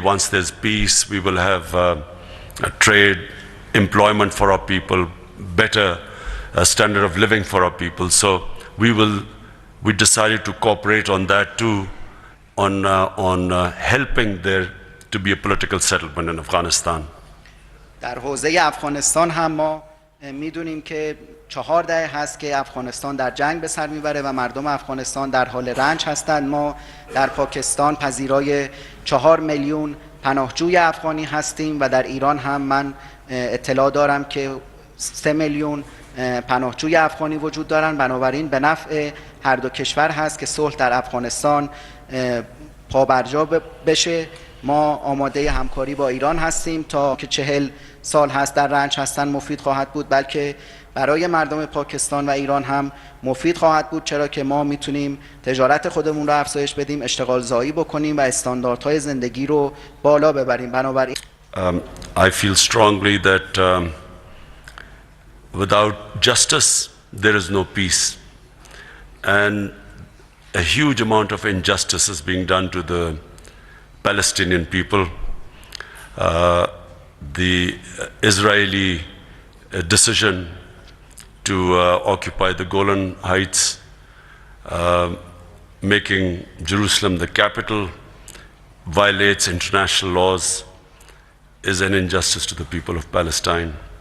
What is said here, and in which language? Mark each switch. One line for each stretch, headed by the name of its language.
English: Once there's peace, we will have a trade, employment for our people, better standard of living for our people. So we decided to cooperate on that too, on helping there to be a political settlement in Afghanistan.
Persian: در حوزه افغانستان هم ما میدونیم که 4 دهه هست که افغانستان در جنگ به سر میبره و مردم افغانستان در حال رنج هستند. ما در پاکستان پذیرای 4 میلیون پناهجوی افغانی هستیم و در ایران هم من اطلاع دارم که 3 میلیون پناهجوی افغانی وجود دارند. بنابراین به نفع هر دو کشور هست که صلح در افغانستان پابرجا بشه. ما آماده همکاری با ایران هستیم تا که 40 سال هست در رنج هستن مفید خواهد بود، بلکه برای مردم پاکستان و ایران هم مفید خواهد بود، چرا که ما میتونیم تجارت خودمون رو افزایش بدیم، اشتغال زایی بکنیم و استانداردهای زندگی رو بالا ببریم. بنابراین
English: I feel strongly that without justice there is no peace, and a huge amount of injustice is being done to the Palestinian people. The Israeli decision to occupy the Golan Heights, making Jerusalem the capital, violates international laws, is an injustice to the people of Palestine.